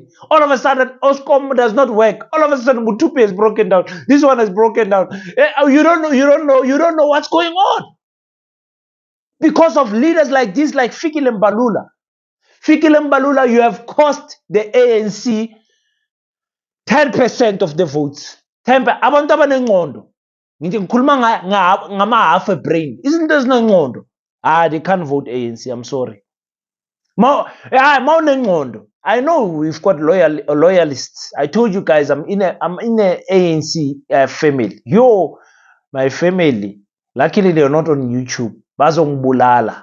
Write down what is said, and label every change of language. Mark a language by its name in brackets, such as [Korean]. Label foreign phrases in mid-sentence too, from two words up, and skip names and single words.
[English] All of a sudden, ESCOM does not work. All of a sudden, Mutupi is broken down. This one is broken down. You don't know what's going on. Because of leaders like this, like Fikile Mbalula. Fikile Mbalula, you have cost the ANC 10% of the votes. [Zulu] Tempe abantu abanengqondo ngithi ngikhuluma ngama [English] half a brain [Zulu] izinto ezinengqondo [English] they can't vote ANC. I'm sorry. [Zulu] Maunengqondo. [English] I know we've got loyalists. I told you guys I'm in a ANC family. My family. Luckily they're not on YouTube. [Zulu] Bazongibulala.